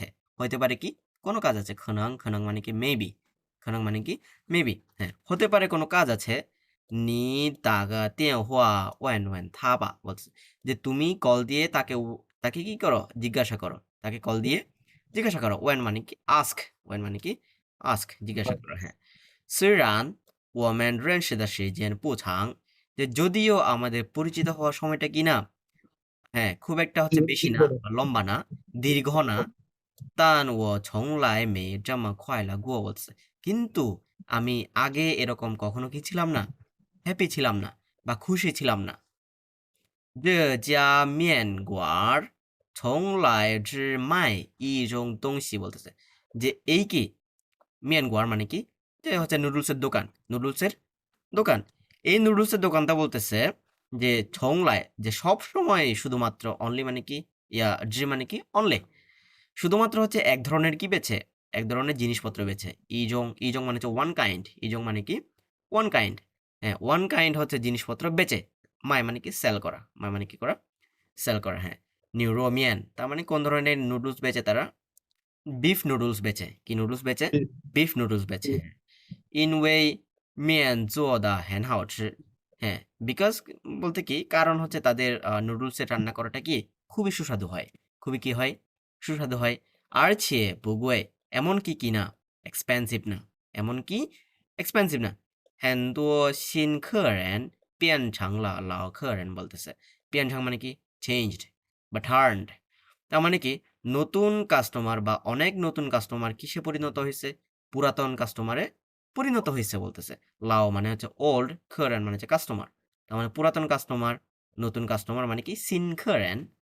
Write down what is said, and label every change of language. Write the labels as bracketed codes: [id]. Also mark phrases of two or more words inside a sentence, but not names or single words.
[bn] হইতে পারে কি কোনো কাজ আছে। 可能 মানে কি মেবি। 可能 মানে কি মেবি। হ্যাঁ, হতে পারে কোনো কাজ আছে। [zh] 你打个电话问问他吧 [bn] বলতেছে যে তুমি কল দিয়ে তাকে কি করো জিজ্ঞাসা করো। তাকে কল দিয়ে জিজ্ঞাসা করো। ওয়েন মানে কি আস্ক। ওয়েন মানে কি আস্ক, জিজ্ঞাসা করো। হ্যাঁ, [zh] 虽然我们认识的时间不长, [bn] যে যদিও আমাদের পরিচিত হওয়ার সময়টা কি না, হ্যাঁ খুব একটা হচ্ছে বেশি না বা লম্বা না, দীর্ঘ না। [zh] 但我从来没这么快乐过 বলতেছে। [bn] কিন্তু আমি আগে এরকম কখনো কি ছিলাম না, হ্যাপি ছিলাম না বা খুশি ছিলাম না। [zh] 这家面馆儿从来只卖一种东西 [bn] বলতেছে যে এই কি মিয়ান গোয়ার মানে কি যে হচ্ছে নুডলসের দোকান, নুডলসের দোকান। এই নুডলসের দোকানটা বলতেছে যে ছংলায় যে সব সময় শুধুমাত্র অনলি মানে কি ইয়া জি মানে কি অনলি শুধুমাত্র হচ্ছে এক ধরনের কি বেচে, এক ধরনের জিনিসপত্র বেচে। ইজং, ইজং মানে হচ্ছে [en] one kind, [bn] ইজং মানে কি [en] one kind. [bn] হ্যাঁ, [en] one kind [bn] হচ্ছে জিনিসপত্র বেচে। মায় মানে কি সেল করা, মায় মানে কি করা সেল করা। হ্যাঁ, নিউরোমিয়ান তার মানে কোন ধরনের নুডলস বেচে তারা? [en] beef noodles [bn] বেচে। কি নুডলস বেচে? [en] beef noodles [bn] বেচে। হ্যাঁ, [zh] 因为面做的很好吃। [bn] হ্যাঁ, বিকজ বলতে কি কারণ হচ্ছে তাদের নুডলসের রান্না করাটা কি খুবই সুস্বাদু হয়। খুবই কি হয়? সুস্বাদু হয়। [zh] 而且不贵 [bn] এমন কি কি না এক্সপেন্সিভ না, এমন কি এক্সপেন্সিভ না। [zh] 很多新客人变成了老客人বলতেছে। [bn] 变成 মানে কি চেঞ্জড বা টার্নড। তার মানে কি নতুন কাস্টমার বা অনেক নতুন কাস্টমার কিসে পরিণত হয়েছে? পুরাতন কাস্টমারে পরিণত হয়েছে বলতেছে। লাও মানে হচ্ছে ওল্ড, খেরেন মানে হচ্ছে কাস্টমার। তার মানে পুরাতন কাস্টমার, নতুন কাস্টমার মানে কি [zh] 新客人.